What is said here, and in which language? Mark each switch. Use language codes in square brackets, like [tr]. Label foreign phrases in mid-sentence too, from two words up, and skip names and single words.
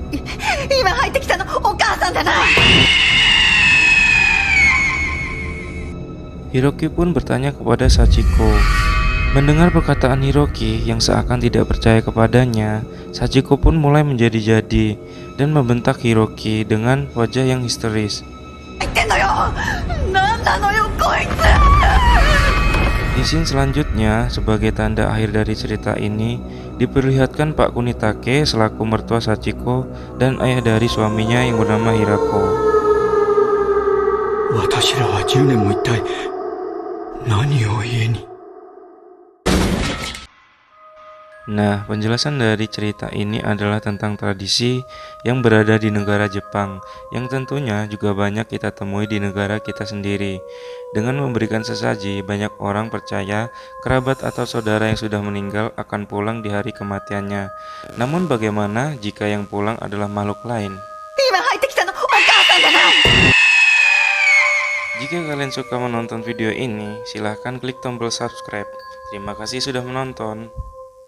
[id] Hiroki pun bertanya kepada Sachiko. Mendengar perkataan Hiroki yang seakan tidak percaya kepadanya, Sachiko pun mulai menjadi-jadi dan membentak Hiroki dengan wajah yang histeris. [ja] 言ってんのよ。なんなのよこいつ。 [id] Di scene selanjutnya, sebagai tanda akhir dari cerita ini, diperlihatkan Pak Kunitake selaku mertua Sachiko dan ayah dari suaminya yang bernama Hirako. [ja] 私らは10年も一体何を家に。 [id] Nah, penjelasan dari cerita ini adalah tentang tradisi yang berada di negara Jepang, yang tentunya juga banyak kita temui di negara kita sendiri. Dengan memberikan sesaji, banyak orang percaya kerabat atau saudara yang sudah meninggal akan pulang di hari kematiannya. Namun bagaimana jika yang pulang adalah makhluk lain? [ja] 今入ってきたのお母さんじゃない。 [id] Jika kalian suka menonton video ini, silahkan klik tombol subscribe. Terima kasih sudah menonton.